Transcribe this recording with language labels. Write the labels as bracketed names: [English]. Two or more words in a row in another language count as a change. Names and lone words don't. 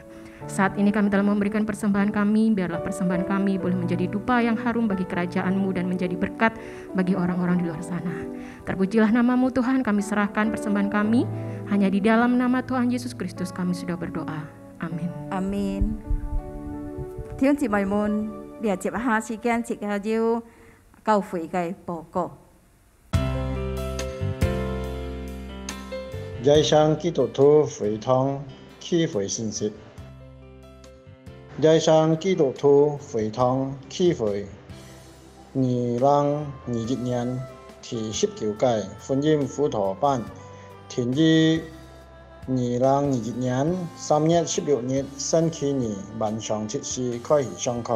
[Indonesian] Saat ini kami telah memberikan persembahan kami, biarlah persembahan kami boleh menjadi dupa yang harum bagi kerajaan-Mu dan menjadi berkat bagi orang-orang di luar sana. Terpujilah nama-Mu Tuhan, kami serahkan persembahan kami, hanya di dalam nama Tuhan Yesus Kristus kami sudah berdoa. Amin. Amin. [Cantonese] 弟兄姊妹們，你接下時間接下要教會嘅報告。在上基督徒會堂聚會信息。在上基督徒會堂聚會，2021年第19屆福音輔導班，停於2021年3月16日星期二晚上7時開始上課。